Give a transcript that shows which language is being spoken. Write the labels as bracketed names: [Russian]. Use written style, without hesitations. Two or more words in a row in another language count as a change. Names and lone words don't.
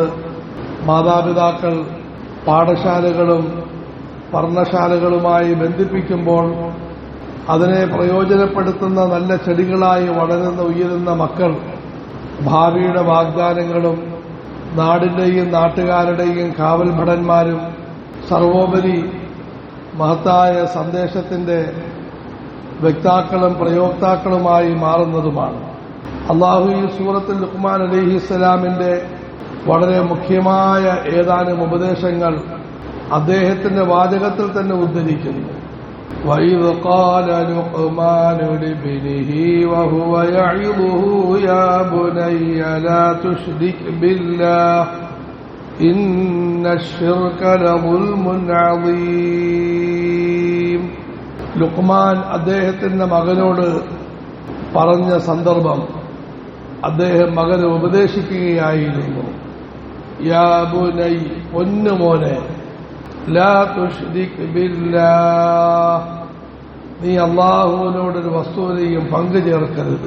[Malayalam] മാതാപിതാക്കൾ പാഠശാലകളും പഠനശാലകളുമായി ബന്ധിപ്പിക്കുമ്പോൾ അതിനെ പ്രയോജനപ്പെടുത്തുന്ന നല്ല ചെടികളായി വളരുന്ന ഉയരുന്ന മക്കൾ ഭാവിയുടെ വാഗ്ദാനങ്ങളും നാടിന്റെയും നാട്ടുകാരുടെയും കാവൽ ഭടന്മാരും സർവോപരി മഹത്തായ സന്ദേശത്തിന്റെ വക്താക്കളും പ്രയോക്താക്കളുമായി മാറുന്നതുമാണ്. അള്ളാഹു ഈ സൂറത്തുൽ ലുഖ്മാൻ അലൈഹിസ്സലാമിന്റെ വളരെ മുഖ്യമായ ഏതാനും ഉപദേശങ്ങൾ അദ്ദേഹത്തിന്റെ വാചകത്തിൽ തന്നെ ഉദ്ധരിക്കുന്നു. [Arabic] وَإِذْ قَالَ لُقْمَانُ لِابْنِهِ وَهُوَ يَعِظُهُ يَا بُنَيَّ لَا تُشْرِكْ بِاللَّهِ إِنَّ الشِّرْكَ لَظُلْمٌ عَظِيمٌ. [Malayalam] ലുഖ്മാൻ അദ്ദേഹത്തിന്റെ മകനോട് പറഞ്ഞ സന്ദർഭം അദ്ദേഹം മകനെ ഉപദേശിക്കുകയായിരുന്നു. [Arabic] يا بني, [Malayalam] പൊന്നുമോനെ, [Arabic] لا تشرك بالله, [Malayalam] നീ അല്ലാഹുവിനോടൊരു വസ്തുവിനെയും പങ്കു ചേർക്കരുത്.